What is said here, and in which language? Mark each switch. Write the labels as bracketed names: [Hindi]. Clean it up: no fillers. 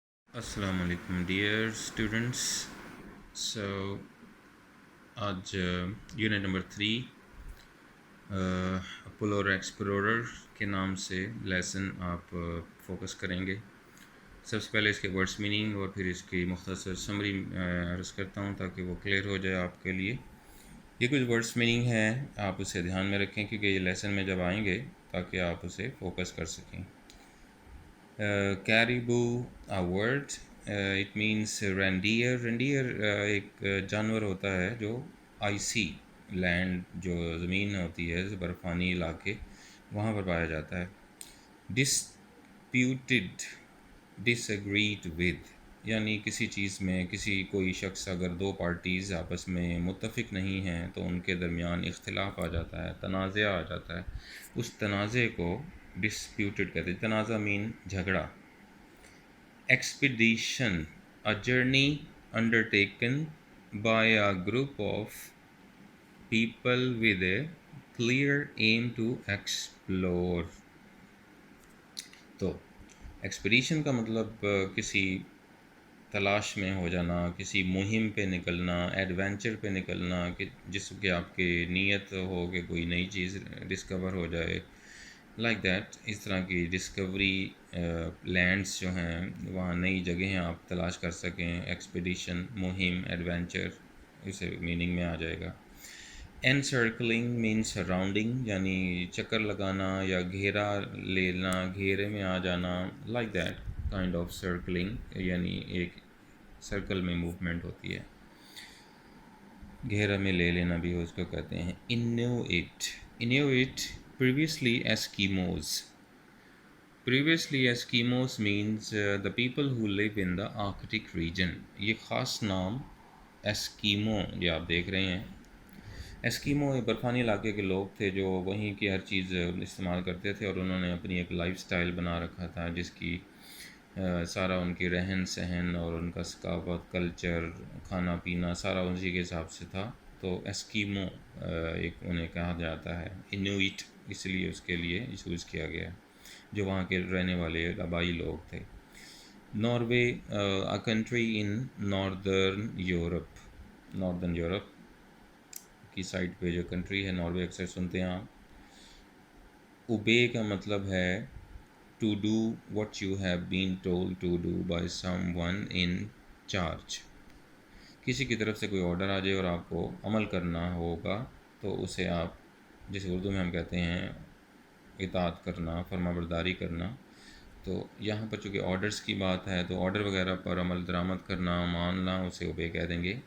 [Urdu] السلام علیکم dear students. سو آج یونٹ نمبر 3 اپولور ایکسپلورر کے نام سے لیسن آپ فوکس کریں گے. سب سے پہلے اس کے ورڈس میننگ اور پھر اس کی مختصر سمری عرض کرتا ہوں تاکہ وہ کلیئر ہو جائے آپ کے لیے. یہ کچھ ورڈس میننگ ہیں، آپ اسے دھیان میں رکھیں کیونکہ یہ لیسن میں جب آئیں گے تاکہ آپ اسے فوکس کر سکیں. [English] Caribou a word, it means reindeer. [Urdu] Reindeer ایک جانور ہوتا ہے جو آئسی لینڈ، جو زمین ہوتی ہے برفانی علاقے، وہاں پر پایا جاتا ہے. ڈسپیوٹڈ، ڈس ایگریڈ ود، یعنی کسی چیز میں کوئی شخص اگر دو پارٹیز آپس میں متفق نہیں ہیں تو ان کے درمیان اختلاف آ جاتا ہے، تنازع آ جاتا ہے، اس تنازع کو ڈسپیوٹڈ کہتے ہیں. تنازع مین جھگڑا. [English] Expedition, a journey undertaken by a group of people with a clear aim to explore. [Urdu] تو ایکسپیڈیشن کا مطلب کسی تلاش میں ہو جانا، کسی مہم پہ نکلنا، ایڈونچر پہ نکلنا، کہ جس کے آپ کی نیت ہو کہ کوئی نئی چیز ڈسکور ہو جائے، لائک دیٹ. اس طرح کی ڈسکوری لینڈس جو ہیں وہاں نئی جگہیں آپ تلاش کر سکیں. ایکسپیڈیشن، مہم، ایڈونچر اسے میننگ میں آ جائے گا. انسرکلنگ مینس سراؤنڈنگ، یعنی چکر لگانا یا گھیرا لینا، گھیرے میں آ جانا، [English] like that kind of circling, [Urdu] یعنی ایک سرکل میں موومنٹ ہوتی ہے. گھیرا میں لے لینا بھی اس کو کہتے ہیں. Invite, invite [English] previously Eskimos. Previously Eskimos means the people who live in the Arctic region. [Urdu] یہ خاص نام ایسکیمو یہ آپ دیکھ رہے ہیں. ایسکیمو یہ برفانی علاقے کے لوگ تھے جو وہیں کی ہر چیز استعمال کرتے تھے اور انہوں نے اپنی ایک لائف سٹائل بنا رکھا تھا جس کی سارا ان کی رہن سہن اور ان کا ثقافت، کلچر، کھانا پینا سارا اسی کے حساب سے تھا. تو ایسکیمو ایک انہیں کہا جاتا ہے. انویٹ اس لیے اس کے لیے یوز کیا گیا جو وہاں کے رہنے والے آبائی لوگ تھے. [English] Norway, a country in northern Europe. [Urdu] Northern Europe کی سائڈ پہ جو کنٹری ہے ناروے اکثر سنتے ہیں آپ. اوبے کا مطلب ہے [English] to do what you have been told to do by someone in charge. [Urdu] کسی کی طرف سے کوئی آرڈر آ جائے اور آپ کو عمل کرنا ہوگا تو اسے آپ، جسے اردو میں ہم کہتے ہیں اطاعت کرنا، فرما برداری کرنا. تو یہاں پر چونکہ آرڈرز کی بات ہے تو آرڈر وغیرہ پر عمل درآمد کرنا، ماننا، اسے اوبے کہہ دیں گے.